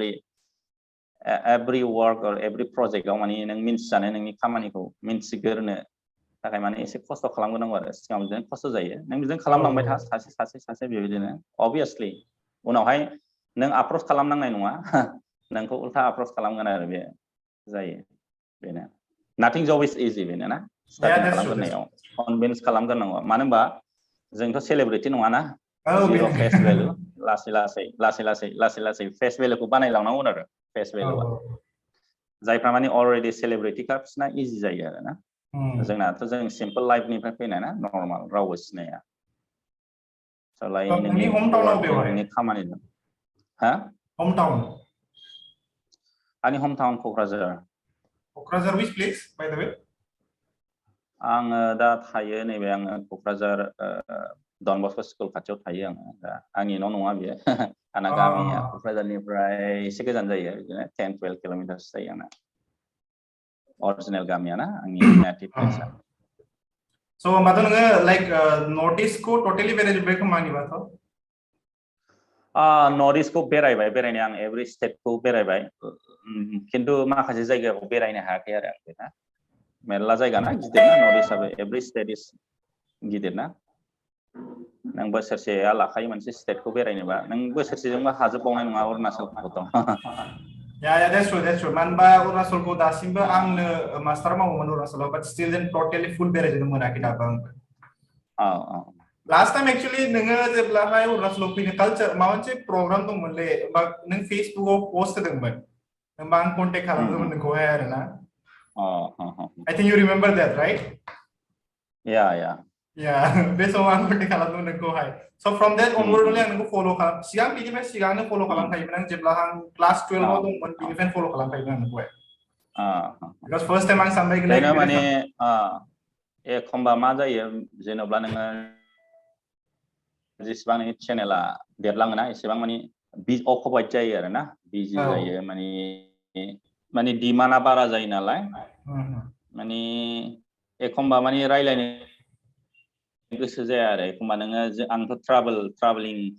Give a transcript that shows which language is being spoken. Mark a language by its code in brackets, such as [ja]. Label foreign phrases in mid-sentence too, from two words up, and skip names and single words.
[en] every work [brx] और [en] every projectआव [brx] माने नों मिन्थिजानो नोंनि खामानिखौ मिन्थिगोरनो थाखाय माने एसे खस्थ' खालामगोरनांगौ आरो सिगाङाव बिदिनो खस्थ' जायो नों बिदिनो खालामलांबाय था सासे बेबायदिनो obviously उनावहाय नों अप्रोच खालामनांनाय नङा नोंखौ उल्था अप्रोच खालामगोन आरो बे जायो बेनो [en] nothing job is easy [brx] बेनो ना स्टार्टिं खालामगोरनायाव कनभिन्स खालामगोरनांगौ मानो होनबा जोंथ' सेलिब्रिटि नङा ना जिर' [en] face value [brx] लासै [en] face valueखौ [brx] बानायलांनांगौ आरो [en] face valueआ [brx] जायफ्रा माने अलरेडि सेलिब्रिटिखा बिसोरना इजि जायो आरो ना जोंनाथ' जों [en] simple lifeनिफ्राय [brx] फैनाय ना नर्माल रावबो सिनाया सलाय नोंनि खामानि दं हा आंनि [en] home town [brx] क'क्राझार [en] which place by the way [brx] आङो दा थायो नैबे आङो क'क्राझार डन बस्क' स्कुल खाथियाव थायो आङो दा आंनि नङा बियो आंना गामिया क'क्राझारनिफ्राय एसे गोजान जायो बिदिनो 10-12 किल'मिटारसो जायो आंना अरिजिनेल गामिया ना आंनि [en] native placeआ [brx] So होमबाथ' नोङो लाइक नर्थ इस्टखौ टटेलि बेरायजोब्बाय खोमा आंनिबाथ' नर्थ इस्टखौ बेरायनाया आं [en] every stateखौ [brx] बेरायबाय खिन्थु माखासे जायगायाव बेरायनो हायाखै आरो आं ना मेरला जायगा ना गिदिर ना नर्थ इस्टआबो [en] every state is [brx] गिदिर ना नों बोसोरसेया लाखायो मोनसे स्टेटखौ बेरायनोबा नों बोसोरसेजोंबो हाजोबबावनाय नङा अरुणाचलखौथ' [en] Yeah, that's true. [brx] मानोबा अरुणाचलखौ दासिमबो आंनो मास्टार मावोमोन अरुणाचलाव [en] but still then totally full [brx] बेरायजोबनो मोनाखै दाबो आंबो [en] last time actually [brx] नोङो जेब्लाहाय अरुणाचलाव फैनो कालचार माबा मोनसे प्रग्राम दंमोनलै नों फेसबुकआव पोस्ट होदोंमोन होमबा आं कन्टेक्ट खालामदोंमोन नोंखौहाय आरोना [en] I think you remember that, right? Yeah, [brx] बे समाव आं कन्टेक्ट खालामदोंमोन नोंखौहाय [en] so from that onward only [brx] आं नोंखौ फल' खालाम सिगांनो फल' खालामखायोमोन आं जेब्ला आं क्लास 12 आव दंमोन बिनिफ्रायनो फल' खालामखायोमोन आं नोंखौहाय [en] because first time [brx] आं सानबाय बेनो माने एखमबा मा जायो जेनेबा नोङो जेसेबां नोंनि चेनेला देरलाङोना एसेबां माने अकुपाइड जायो आरो ना बिजि जायो माने डिमान्डआ बारा जायो नालाय माने एखमबा माने रायलायनो गोसो जाया आरो एखमबा नोङो आंथ' ट्राभेलिं